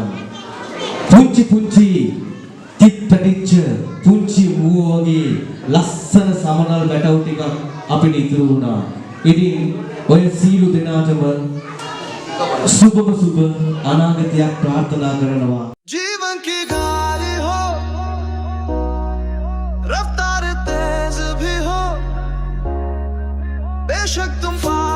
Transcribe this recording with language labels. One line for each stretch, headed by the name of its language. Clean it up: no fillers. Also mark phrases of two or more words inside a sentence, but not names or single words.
Sinhala: පුංචි තිත් පැටිච්ච පුංචි මුව වගේ ලස්සන සමනල් වැටව් ටිකක් අපිට ඉතුරු වුණා. ඉතින් ඔය සීලු දෙනාටම සුබ අනාගතයක් ප්‍රාර්ථනා කරනවා.
Hindi: जीवन की गाड़ी हो रफ्तार तेज भी हो बेशक तुम